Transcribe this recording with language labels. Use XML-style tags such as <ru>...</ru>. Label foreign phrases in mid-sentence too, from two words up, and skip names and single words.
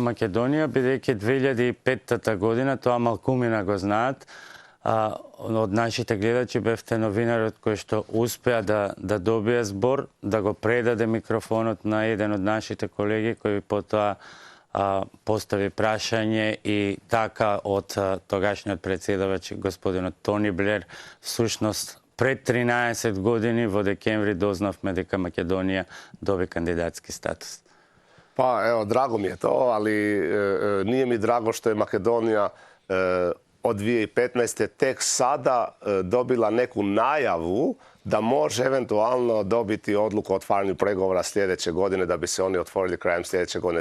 <mk>Македонија, бидејќи 2005 година, тоа малкумина го знаат, од нашите гледачи бевте новинарот кој што успеа да добие збор, да го предаде микрофонот на еден од нашите колеги кој потоа постави прашање и така од тогашниот председавач господинот Тони Блер, всушност пред 13 години во декември дознавме дека Македонија доби кандидатски статус.</mk> <hr>Pa evo, drago mi je to, ali nije mi drago što je Makedonija od 2015. tek sada dobila neku najavu da može eventualno dobiti odluku o otvaranju pregovora sljedeće godine, da bi se oni otvorili krajem sljedeće godine.</hr>